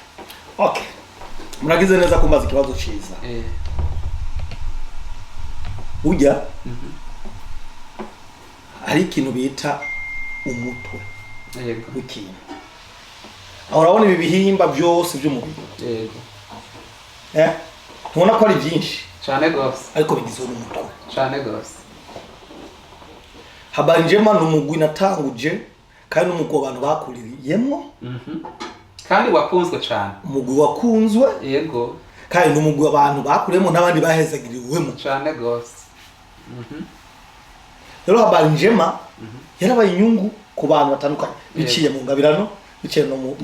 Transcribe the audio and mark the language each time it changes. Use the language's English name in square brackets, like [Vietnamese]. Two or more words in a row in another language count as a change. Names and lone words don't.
[Rundi] okay muragize neza kumbaza ikibazo ciza burya hari ikintu bita umutwe w'ikintu. Aho urabona ibi bihimba byose by'umubiri ntubona ko ari byinshi cyane gose ariko bigizwe n'umutwe cyane gose. Habari Njema ni umugwi natanguje kandi n'umugwi abantu bakuririyemo kandi wakunzwe cyane, umugwi wakunzwe yego, kandi n'umugwi abantu bakuriyemo n'abandi bahezagiriwemo cyane gose. Rero Habari Njema yarabaye inyungu ku bantu batandukanye biciye mu ngabirano, biciye no mu